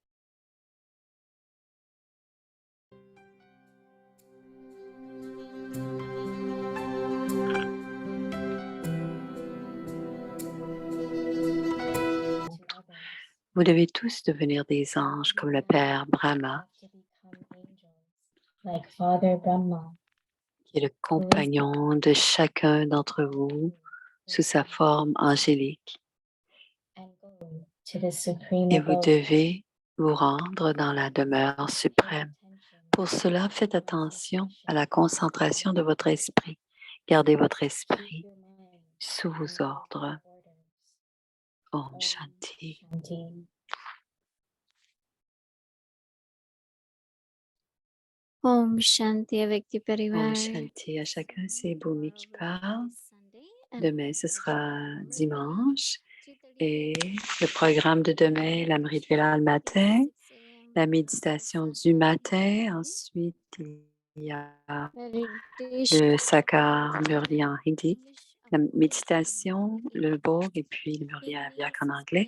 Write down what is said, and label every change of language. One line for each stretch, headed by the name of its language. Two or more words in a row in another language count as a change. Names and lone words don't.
French: Vous devez tous devenir des anges comme le Père Brahma,
English: like Father Brahma,
French: qui est le compagnon de chacun d'entre vous sous sa forme angélique.
English: and go to the supreme
French: Et vous
English: abode.
French: devez vous rendre dans la demeure suprême. Pour cela, faites attention à la concentration de votre esprit. Gardez votre esprit sous vos ordres.
Hindi: ओम शांति. Shanti. ओम शांति
French: avec du
Hindi: Om parivar. Shanti.
French: À chacun, c'est Bhumi qui parle. Demain, ce sera dimanche. Et le programme de demain, l'Amrit Vela le matin, la méditation du matin. Ensuite, il y a le Sakar Murli en hindi, la méditation, le Bhog et puis le Murli Aviak en anglais.